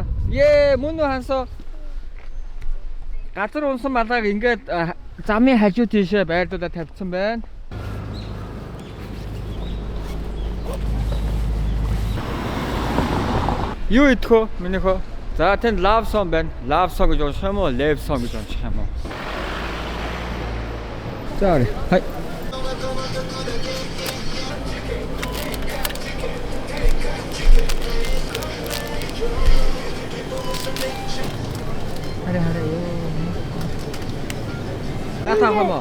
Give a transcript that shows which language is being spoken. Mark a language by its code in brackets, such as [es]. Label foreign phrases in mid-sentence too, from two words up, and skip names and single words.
[mn] Мөн үү Хансуу? Газар унсан малгайг ингээд замын хажуу тийшээ байрлуулаад тавьсан байна. Юу идэх вэ? Минийх үү? За тэнд [en] love song [mn] байна. [en] Love song [mn] гэж унших юм уу? [en] Love song [mn] гэж унших юм уу? За хай. Натаа хоо.